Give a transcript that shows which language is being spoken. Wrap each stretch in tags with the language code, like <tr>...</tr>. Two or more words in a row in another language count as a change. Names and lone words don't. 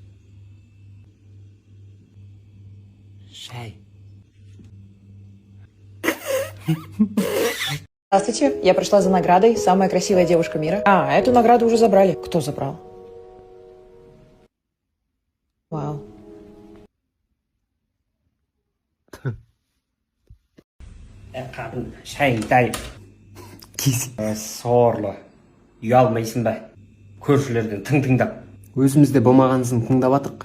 <kk>Шай.</kk> <ru>Здравствуйте, я пришла за наградой «Самая красивая девушка мира». Эту награду уже забрали. Кто забрал? Wow.</ru> <kk>Qатын шайдай сорлы ұялмайсың ба көршілерден тыңдап Өзімізде болмағансын тыңдап атық.</kk>